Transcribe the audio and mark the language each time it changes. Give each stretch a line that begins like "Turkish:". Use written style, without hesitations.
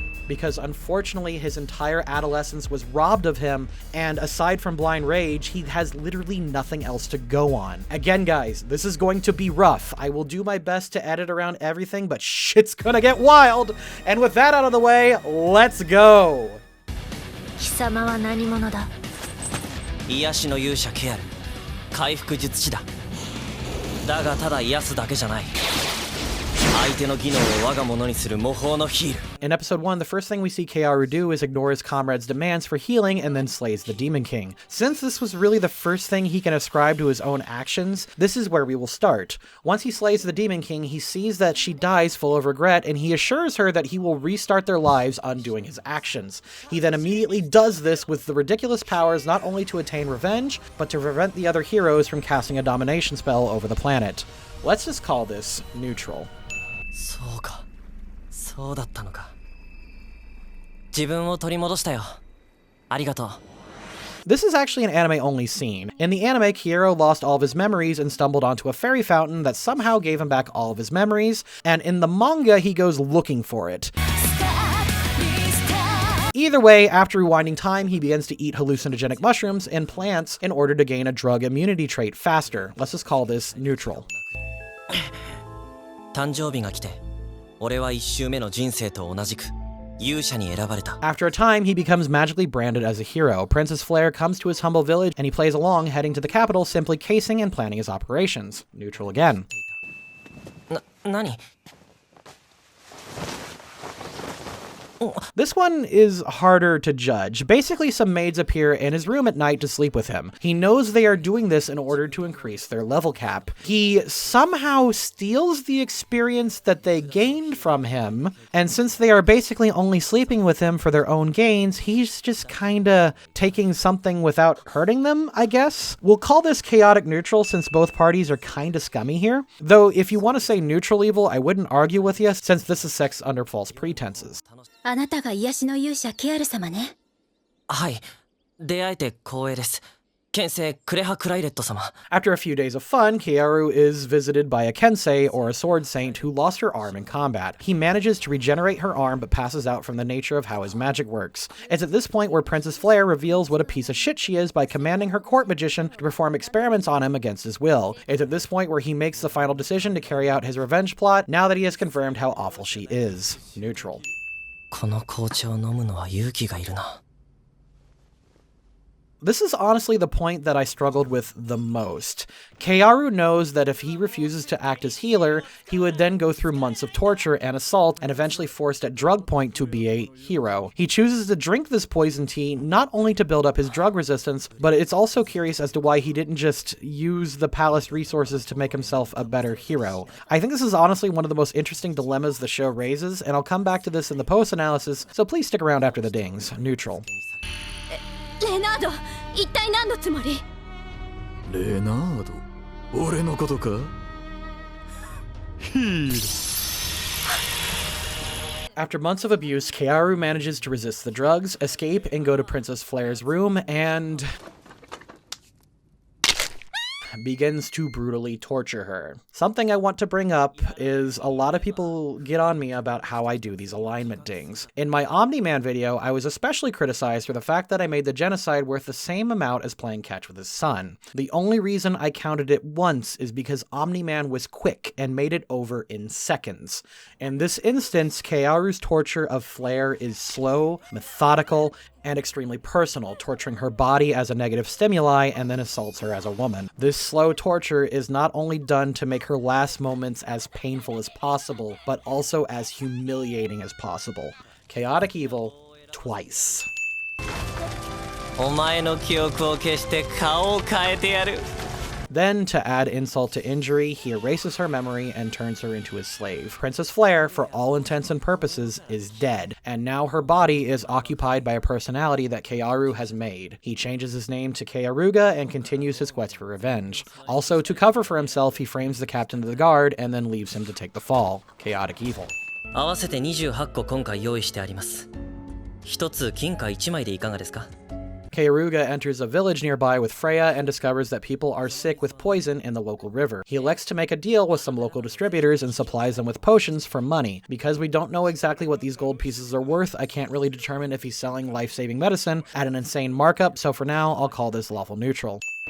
English: Because unfortunately his entire adolescence was robbed of him, and aside from blind rage, he has literally nothing else to go on. Again guys, this is going to be rough. I will do my best to edit around everything, but shit's gonna get wild! And with that out of the way, let's go!
Japanese: 貴様は何者だ? 癒しの勇者ケアル、回復術師だ。だがただ癒すだけじゃない。
English: In episode 1, the first thing we see Keyaru do is ignore his comrade's demands for healing and then slays the Demon King. Since this was really the first thing he can ascribe to his own actions, this is where we will start. Once he slays the Demon King, he sees that she dies full of regret, and he assures her that he will restart their lives undoing his actions. He then immediately does this with the ridiculous powers not only to attain revenge, but to prevent the other heroes from casting a domination spell over the planet. Let's just call this neutral.
Japanese: そうか、そうだったのか。自分を取り戻したよ。ありがとう。
English: This is actually an anime-only scene. In the anime, Keyaru lost all of his memories and stumbled onto a fairy fountain that somehow gave him back all of his memories, and in the manga, he goes looking for it. Either way, after rewinding time, he begins to eat hallucinogenic mushrooms and plants in order to gain a drug immunity trait faster. Let's just call this neutral.
Japanese: 誕生日が来て、俺は1周目の人生と同じく勇者に選ばれた。
English: After a time, he becomes magically branded as a hero. Princess Flare comes to his humble village and he plays along, heading to the capital, simply casing and planning his operations. Neutral again.
Japanese: 何?
English: This one is harder to judge. Basically, some maids appear in his room at night to sleep with him. He knows they are doing this in order to increase their level cap. He somehow steals the experience that they gained from him, and since they are basically only sleeping with him for their own gains, he's just kinda taking something without hurting them, I guess? We'll call this chaotic neutral since both parties are kinda scummy here. Though, if you want to say neutral evil, I wouldn't argue with you, since this is sex under false pretenses.
Japanese: あなたが癒しの勇者ケアル様ね。はい、出会えて光栄です。剣聖クレハクライレット様。
English: After a few days of fun, Keyaru is visited by a kensei, or a sword saint, who lost her arm in combat. He manages to regenerate her arm, but passes out from the nature of how his magic works. It's at this point where Princess Flare reveals what a piece of shit she is by commanding her court magician to perform experiments on him against his will. It's at this point where he makes the final decision to carry out his revenge plot, now that he has confirmed how awful she is. Neutral.
Japanese: この紅茶を飲むのは勇気がいるな。
English: This is honestly the point that I struggled with the most. Keyaru knows that if he refuses to act as healer, he would then go through months of torture and assault and eventually forced at drug point to be a hero. He chooses to drink this poison tea not only to build up his drug resistance, but it's also curious as to why he didn't just use the palace resources to make himself a better hero. I think this is honestly one of the most interesting dilemmas the show raises, and I'll come back to this in the post-analysis, so please stick around after the dings. Neutral.
Japanese: レナード、一体何のつもり？レナード、俺のことか？ヒール。
English: After months of abuse, Keyaru manages to resist the drugs, escape, and go to Princess Flare's room, and begins to brutally torture her. Something I want to bring up is a lot of people get on me about how I do these alignment dings. In my Omni-Man video, I was especially criticized for the fact that I made the genocide worth the same amount as playing catch with his son. The only reason I counted it once is because Omni-Man was quick and made it over in seconds. In this instance, Keyaru's torture of Flare is slow, methodical, and extremely personal, torturing her body as a negative stimuli and then assaults her as a woman. This slow torture is not only done to make her last moments as painful as possible, but also as humiliating as possible. Chaotic evil, twice.
Japanese: お前の記憶を消して顔を変えてやる。
English: Then, to add insult to injury, he erases her memory and turns her into his slave. Princess Flare, for all intents and purposes, is dead, and now her body is occupied by a personality that Keyaru has made. He changes his name to Keyaruga and continues his quest for revenge. Also, to cover for himself, he frames the captain of the guard and then leaves him to take the fall. Chaotic evil.
Japanese: 合わせて28個今回用意してあります。一つ金貨1枚でいかがですか？
English: Keyaruga enters a village nearby with Freya and discovers that people are sick with poison in the local river. He elects to make a deal with some local distributors and supplies them with potions for money. Because we don't know exactly what these gold pieces are worth, I can't really determine if he's selling life-saving medicine at an insane markup, so for now, I'll call this lawful neutral.